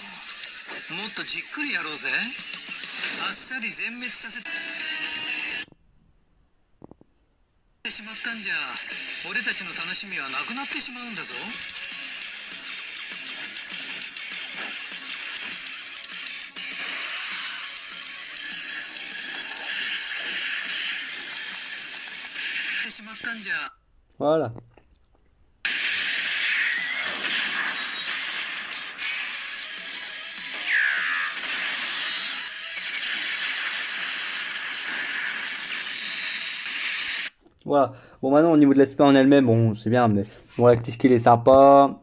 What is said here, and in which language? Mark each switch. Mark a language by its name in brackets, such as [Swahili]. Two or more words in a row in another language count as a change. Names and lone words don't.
[Japanese] もっとじっくりやろうぜ。あっさり全滅させてしまったんじゃ、俺たちの楽しみはなくなってしまうんだぞ。しまったんじゃ。 [French] Voilà. Voilà. Bon, maintenant, au niveau de l'aspect en elle-même, bon, c'est bien, mais bon, la petite skill est sympa.